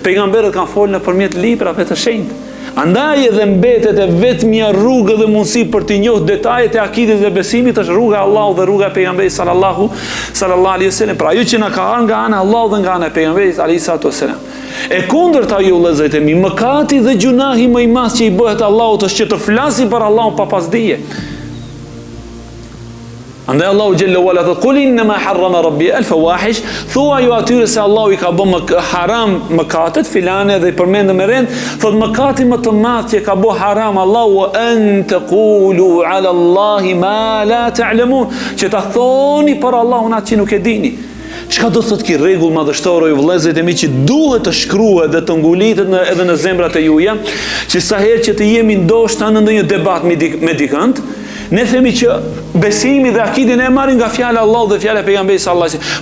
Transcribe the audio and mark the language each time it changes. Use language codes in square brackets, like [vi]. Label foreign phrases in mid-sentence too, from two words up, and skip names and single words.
[sq] Pejgamberët kanë folur nëpërmjet librave të shenjtë. Andaj edhe mbetet e vetmja rrugë dhe mundësi për të njohur detajet e akidës dhe besimit është rruga e Allahut dhe rruga e pejgamberit [ar] صلى الله عليه وسلم. [sq] Pra ajo që na ka ardhur nga ana e Allahut dhe nga ana e pejgamberit [ar] عليه الصلاة والسلام. [sq] E kundërta ju vëllezërit e mi, mëkati dhe gjunahi më i madh që i bëhet Allahut është që të flasi për Allahun pa pas dije. Andaj Allahu [ar] جل وعلا [sq] thot: [ar] "قل إنما حرم ربي الفواحش", [sq] thua ju atyre se Allahu i ka bën haram mëkatet filane dhe i përmendën me rend, thot mëkati më të madh që ka bë haram Allahu [ar] أن تقولوا على الله ما لا تعلمون, [sq] që ta thoni për Allahun atë që nuk e dini. Çka do thotë ky rregull madhështor, ju vëllezërit e mi, që duhet të shkruhet dhe të ngulitet edhe në zemrat e juaja, që sa herë që të jemi ndoshta në ndonjë debat me dikant, ne themi që besimi dhe akidin e marrin nga fjala e Allahut dhe fjala e pejgamberit [ar] صلى الله عليه وسلم.